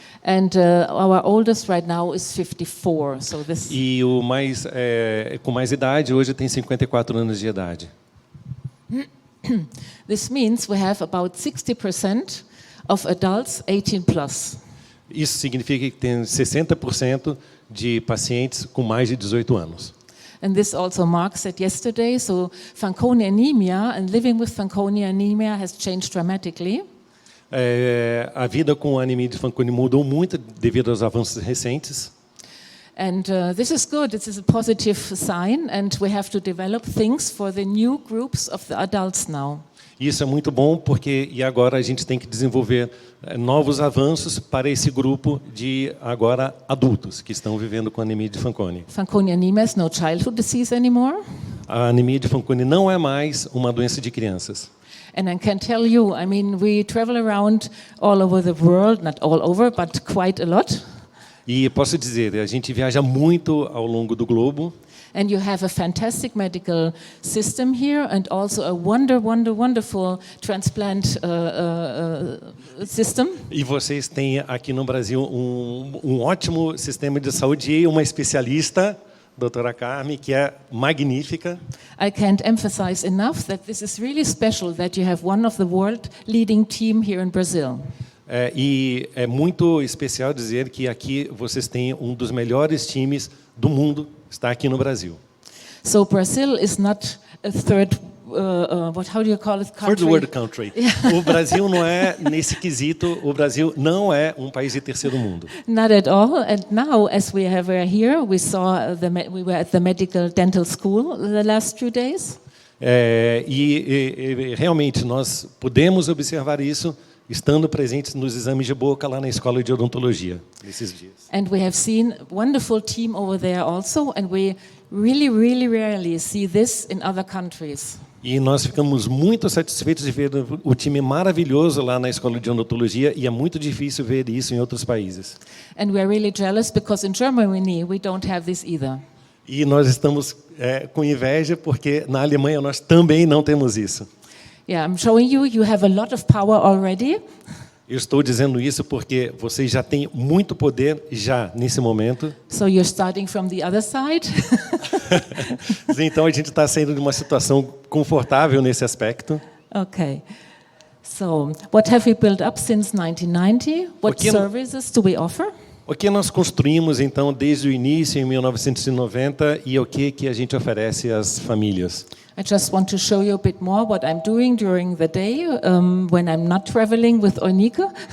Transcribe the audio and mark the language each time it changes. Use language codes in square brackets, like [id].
[en] And our oldest right now is 54. So this. [pt] E o mais com mais idade hoje tem 54 anos de idade. [en] This means we have about 60% of adults 18 plus. [pt] Isso significa que tem 60% de pacientes com mais de 18 anos. [en] And this also Mark said yesterday. So Fanconi anemia and living with Fanconi anemia has changed dramatically. [pt] A vida com a anemia de Fanconi mudou muito devido aos avanços recentes. [en] And this is good. This is a positive sign, and we have to develop things for the new groups of the adults now. [pt] Isso é muito bom porque agora a gente tem que desenvolver novos avanços para esse grupo de agora adultos que estão vivendo com anemia de Fanconi. [en] Fanconi anemia is no childhood disease anymore. [pt] A anemia de Fanconi não é mais uma doença de crianças. [en] And I can tell you, I mean, we travel around all over the world, not all over, but quite a lot. [pt] E posso dizer, a gente viaja muito ao longo do globo. [en] And you have a fantastic medical system here, and also a wonderful transplant system. [pt] E vocês têm aqui no Brasil um ótimo sistema de saúde e uma especialista, doutora Carme, que é magnífica. [en] I can't emphasize enough that this is really special that you have one of the world leading team here in Brazil. [pt] E é muito especial dizer que aqui vocês têm um dos melhores times do mundo, está aqui no Brasil. [en] So Brazil is not a third, how do you call it? Third world country. [pt] O Brasil não é nesse quesito. O Brasil não é um país de terceiro mundo. [en] Not at all. And now, as we were here, we were at the medical dental school the last few days. [pt] E realmente nós podemos observar isso estando presentes nos exames de boca lá na escola de odontologia nesses dias. [en] And we have seen a wonderful team over there also, and we really rarely see this in other countries. [pt] E nós ficamos muito satisfeitos de ver o time maravilhoso lá na escola de odontologia, e é muito difícil ver isso em outros países. [en] And we are really jealous because in Germany we don't have this either. [pt] E nós estamos com inveja porque na Alemanha nós também não temos isso. [en] Yeah, I'm showing you have a lot of power already. [pt] Eu estou dizendo isso porque vocês já têm muito poder já nesse momento. [en] So you're starting from the other side. [pt] Então a gente está saindo de uma situação confortável nesse aspecto. [en] Okay. So, what have we built up since 1990? What services do we offer? [pt] O que nós construímos então desde o início em 1990 e o que a gente oferece às famílias? [en] I just want to show you a bit more what I'm doing during the day when I'm not traveling with Onika.